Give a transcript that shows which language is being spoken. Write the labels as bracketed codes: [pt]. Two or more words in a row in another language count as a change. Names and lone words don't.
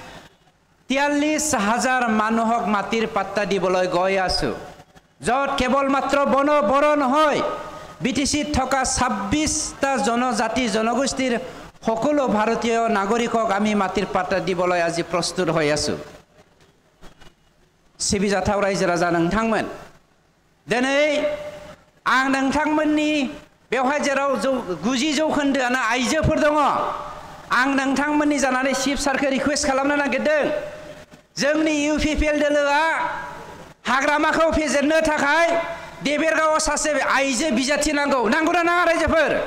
[as] 43,000 মানুহক মাটিৰ পাট্টা দিবলৈ গৈ আছো যত কেৱল মাত্ৰ বড়ো নহয় বিটিসিত থকা 26টা জনজাতি জনগোষ্ঠীৰ সকলো ভাৰতীয় নাগৰিকক আমি মাটিৰ পাট্টা দিবলৈ আজি প্ৰস্তুত হৈ আছো [brx] সিবি জাথাও ৰাইজো ৰাজা नोंथांमोन दिनै आं नोंथांमोननि बेवहाय जेराव 90 जौखोन्दोआनो आइजोफोर दङ आं नोंथांमोननि जानानै चिफ सारखौ रिक्वेस्ट खालामनो नागिरदों जोंनि UPPL दोलोआ हाग्रामाखौ फेजेननो थाखाय देबेरगावआव सासे आइजो बिजाथि नांगौ नांगौना नाङा रायजोफोर